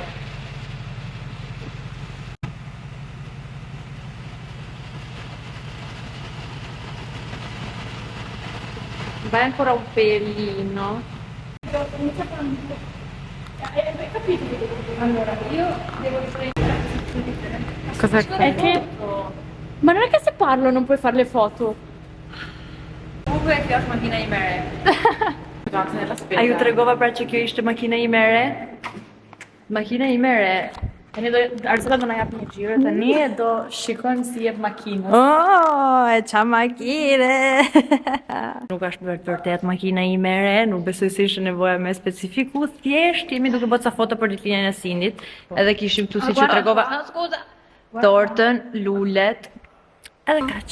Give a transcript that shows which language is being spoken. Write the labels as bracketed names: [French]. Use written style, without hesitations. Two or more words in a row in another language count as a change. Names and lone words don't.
[Italian] Vai ancora un pelino. Hai capito? Allora, io devo riprendere. Cos'è È che... Ma non è che se parlo non puoi fare le foto. [Albanian] Comunque kjo është makina ime e re. [Italian] Nella spesa. [Albanian] A ju tregova pra që kjo ishte makina ime e re? Makina ime e re. Tani do Arsela do na jap një xhiro tani e do shikojmë si jep makinës. Oh, e qa makine! Nuk është vërtet makina ime e re, nuk besoj se ishte nevoja me specifiku, thjesht jemi duke bërë ca foto për ditëlindjen e Sindit, edhe kishim tu si që tregova tortën, lulet, edhe kaq.